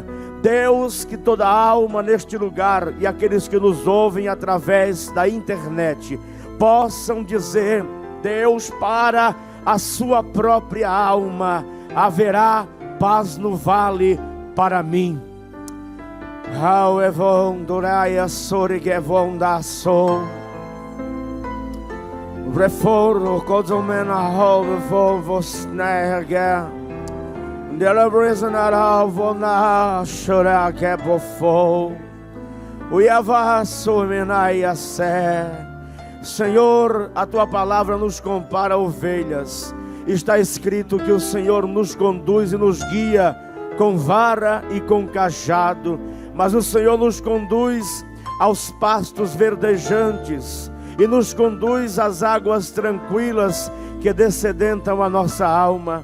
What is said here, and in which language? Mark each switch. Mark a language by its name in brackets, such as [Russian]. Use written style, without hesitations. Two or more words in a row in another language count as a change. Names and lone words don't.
[Portuguese] Deus, que toda alma neste lugar e aqueles que nos ouvem através da internet possam dizer: Deus, para a sua própria alma haverá paz no vale para mim. Reforro kozomena hove vos nerga. Deliverance na ravona chora que bofo. Uiava somenaia sé. Senhor, a tua palavra nos compara a ovelhas. Está escrito que o Senhor nos conduz e nos guia com vara e com cajado, mas o Senhor nos conduz aos pastos verdejantes e nos conduz às águas tranquilas que descedentam a nossa alma.